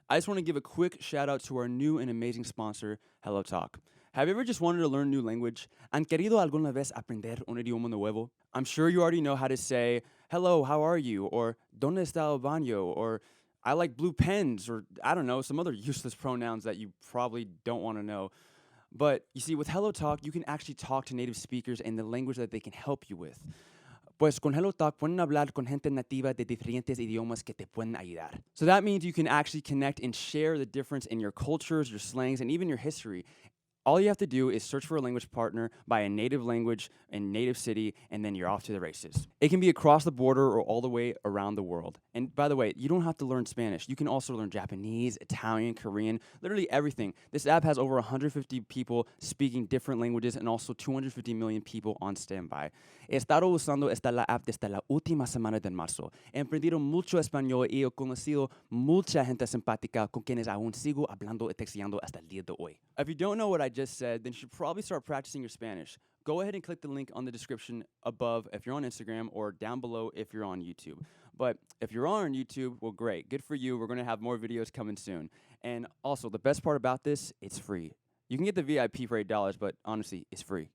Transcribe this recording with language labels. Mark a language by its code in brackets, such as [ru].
[en] I just want to give a quick shout out to our new and amazing sponsor, Hello Talk. Have you ever just wanted to learn a new language? [es] ¿Han querido alguna vez aprender un idioma nuevo? [en] I'm sure you already know how to say, hello, how are you? Or, [es] ¿dónde está el baño? [en] Or, I like blue pens, or I don't know, some other useless pronouns that you probably don't want to know. But you see, with Hello Talk, you can actually talk to native speakers in the language that they can help you with. [es] Pues con Hello Talk pueden hablar con gente nativa de diferentes idiomas que te pueden ayudar. [en] So that means you can actually connect and share the difference in your cultures, your slangs, and even your history. All you have to do is search for a language partner by a native language and native city, and then you're off to the races. It can be across the border or all the way around the world. And by the way, you don't have to learn Spanish. You can also learn Japanese, Italian, Korean, literally everything. This app has over 150 people speaking different languages and also 250 million people on standby. [es] He estado usando la app desde la última semana de marzo. He aprendido mucho español y he conocido mucha gente simpática con quienes aún sigo hablando y texteando hasta el día de hoy. [en] If you don't know what I just said, then you should probably start practicing your Spanish. Go ahead and click the link on the description above if you're on Instagram or down below if you're on YouTube. But if you're on YouTube, well, great. Good for you. We're going to have more videos coming soon. And also, the best part about this, it's free. You can get the VIP for $8, but honestly, it's free.